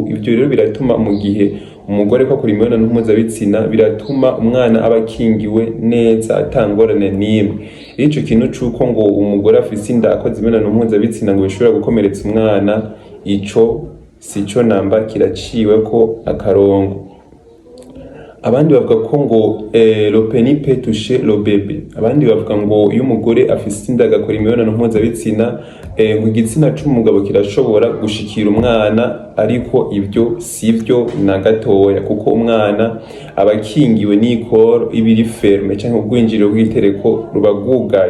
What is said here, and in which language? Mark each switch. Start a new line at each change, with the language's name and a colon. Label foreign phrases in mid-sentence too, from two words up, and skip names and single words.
Rundi: Ivyo rero biratuma mu gihe umugore ko akora imibonano mpuzabitsina, biratuma umwana aba akingiwe neza atangorane n'imwe. Ico kintu c'uko ngo umugore afise inda akoze imibonano mpuzabitsina ngo bishobora gukomeretsa umwana, ico sico namba, kiraciweko akarongo. Abandi bavuga ko ngo
French: le pénis peut toucher le bébé.
Rundi: Abandi bavuga ngo iyo umugore afise inda agakora imibonano mpuzabitsina ngo igitsina c'umugabo kirashobora gushikira umwana, ariko ivyo sivyo na gatoya, kuko umwana aba akingiwe n'ikoro ibiri ferme canke ubwinjiriro bw'itereko ruba bwugaye.